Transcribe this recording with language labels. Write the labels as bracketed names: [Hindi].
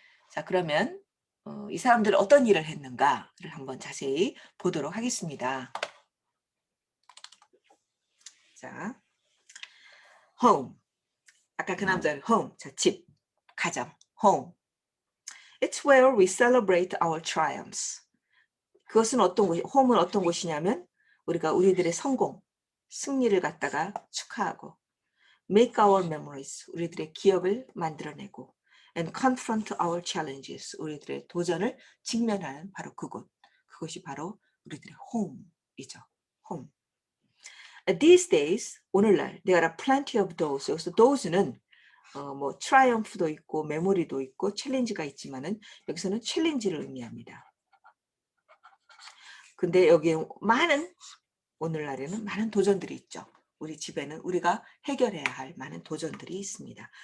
[Korean] 자, 그러면 이 사람들은 어떤 일을 했는가를 한번 자세히 보도록 하겠습니다. 자, home. 아까 그 남자는 home. 자, 집, 가정, home. [English] It's where we celebrate our triumphs. [Korean] 그것은 어떤 곳이, home은 어떤 곳이냐면 우리가 우리들의 성공, 승리를 갖다가 축하하고, [English] make our memories, [Korean] 우리들의 기억을 만들어내고, [English] and confront our challenges, [Korean] 우리들의 도전을 직면하는 바로 그곳. 그것이 바로 우리들의 home이죠. home. [English] These days, [Korean] 오늘날, [English] there are plenty of those. [Korean] 여기서 those는 뭐 triumph도 있고, 메모리도 있고, 챌린지가 있지만은 여기서는 챌린지를 의미합니다. 근데 여기에 오늘날에는 많은 도전들이 있죠. 우리 집에는 우리가 해결해야 할 많은 도전들이 있습니다.